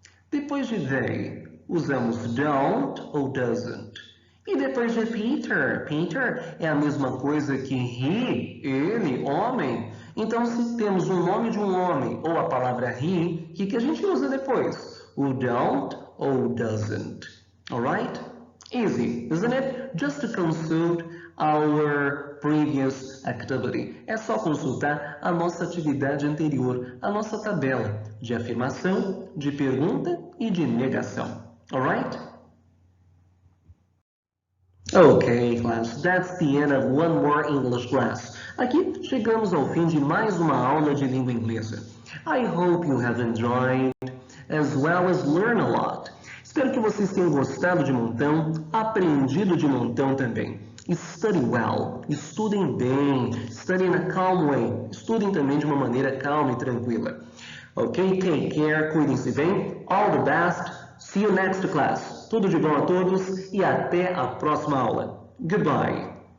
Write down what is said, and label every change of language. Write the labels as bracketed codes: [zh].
[pt] Depois de they, usamos don't ou doesn't. E depois de Peter, Peter é a mesma coisa que he, ele, homem. Então, se temos o nome de um homem ou a palavra he, o que a gente usa depois? O don't ou doesn't. [en] Alright? Easy, isn't it? Just to consult our previous activity. [pt] É só consultar a nossa atividade anterior, a nossa tabela de afirmação, de pergunta e de negação. [en] Alright? Okay, class, that's the end of one more English class. [pt] Aqui chegamos ao fim de mais uma aula de língua inglesa. [en] I hope you have enjoyed as well as learned a lot. [pt] Espero que vocês tenham gostado de montão, aprendido de montão também. [en] Study well, [pt] estudem bem, [en] study in a calm way, [pt] estudem também de uma maneira calma e tranquila. [en] Ok, take care, [pt] cuidem-se bem, [en] all the best, see you next class. [pt] Tudo de bom a todos e até a próxima aula. [en] Goodbye.